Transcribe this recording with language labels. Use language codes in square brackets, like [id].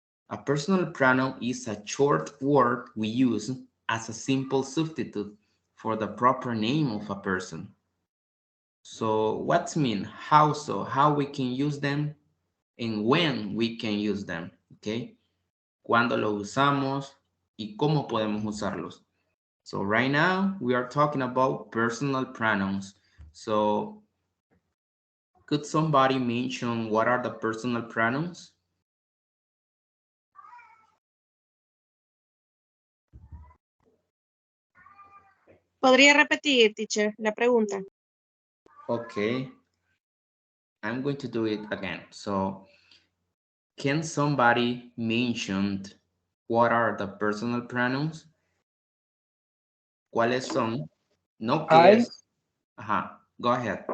[en] A personal pronoun is a short word we use as a simple substitute for the proper name of a person. So what's mean? How so? How we can use them and when we can use them, okay? [es] Cuándo lo usamos y cómo podemos usarlos. [en] So right now we are talking about personal pronouns. So could somebody mention what are the personal pronouns? [es] ¿Podría repetir, teacher, la pregunta? [en] Okay, I'm going to do it again. So can somebody mention what are the personal pronouns? [es] ¿Cuáles son? No que es. Ajá, [en] go ahead.